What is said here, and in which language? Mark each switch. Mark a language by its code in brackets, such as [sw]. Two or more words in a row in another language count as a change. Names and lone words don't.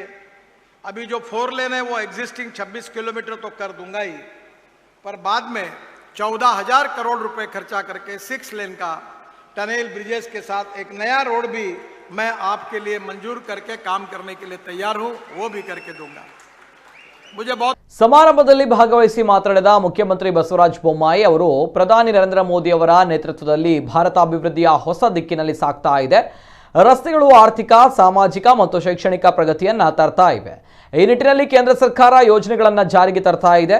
[hi] अभी जो 4 लेन है वो एग्जिस्टिंग 26 किलोमीटर तो कर दूंगा ही, पर बाद में 14,000 करोड़ रुपए खर्चा करके 6 लेन का [en] tunnel bridges [hi] के साथ एक नया रोड भी मैं आपके लिए मंजूर करके काम करने के लिए तैयार हूं, वो भी करके दूंगा। मुझे बहुत [kn] ಸಮಾರಂಭದಲ್ಲಿ ಭಾಗವಹಿಸಿ ಮಾತನಾಡಿದ ಮುಖ್ಯಮಂತ್ರಿ ಬಸವರಾಜ ಬೊಮ್ಮಾಯಿ ಅವರು ಪ್ರಧಾನಿ ನರೇಂದ್ರ ಮೋದಿ ಅವರ ನೇತೃತ್ವದಲ್ಲಿ ಭಾರತ ಅಭಿವೃದ್ಧಿಯ ಹೊಸ ದಿಕ್ಕಿನಲ್ಲಿ ಸಾಗ್ತಾ ಇದೆ. ರಸ್ತೆಗಳು ಆರ್ಥಿಕ, ಸಾಮಾಜಿಕ ಮತ್ತು ಶೈಕ್ಷಣಿಕ ಪ್ರಗತಿಯನ್ನ ತರ್ತಾ ಇವೆ. ಈ ನಿಟ್ಟಿನಲ್ಲಿ ಕೇಂದ್ರ ಸರ್ಕಾರ ಯೋಜನೆಗಳನ್ನು ಜಾರಿಗೆ ತರ್ತಾ ಇದೆ.